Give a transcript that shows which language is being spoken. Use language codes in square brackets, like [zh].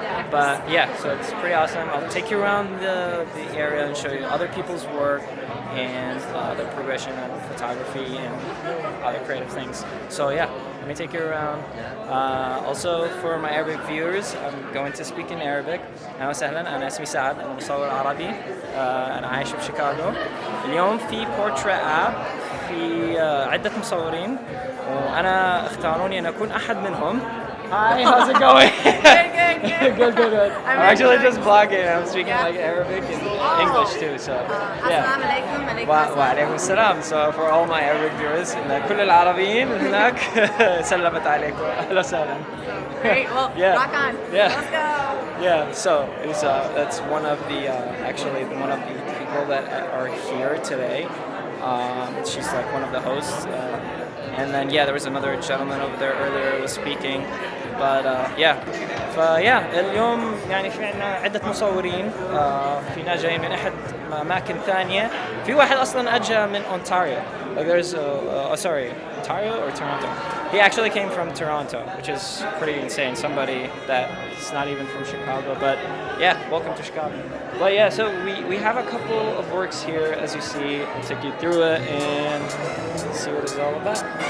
[en] But yeah, so it's pretty awesome. I'll take you around the area and show you other people's work and the progression of photography and other creative things. So yeah, let me take you around. Also for my Arabic viewers, I'm going to speak in Arabic. [ar] أهلا وسهلا، أنا اسمي سعد، أنا مصور عربي، أنا عايش في شيكاغو. اليوم في portra.app في عدة مصورين، وأنا اختاروني أن أكون أحد منهم. [en] Hi, how's it going? Good. I'm actually just vlogging. I'm speaking like Arabic and English too, so yeah. [ar] Assalamu alaikum. Wa alaikum assalam. [en] So for all my Arabic viewers, [ar] كل العربيين هناك سلمت عليكم. أهلا وسهلا. [en] Great. Well, Yeah. rock on. Yeah. Let's go. Yeah, so it's, that's one of the actually one of the people that are here today. She's like one of the hosts, and then yeah, there was another gentleman over there earlier who was speaking, but [ar] اليوم يعني في عندنا عدة مصورين، فينا جايين من أحد أماكن ثانية. في واحد أصلاً أجا من Ontario. [en] Like there's Ontario or Toronto. He actually came from Toronto, which is pretty insane. Somebody that's not even from Chicago, but yeah, welcome to Chicago. But yeah, so we have a couple of works here, as you see. I'll take you through it and see what it's all about.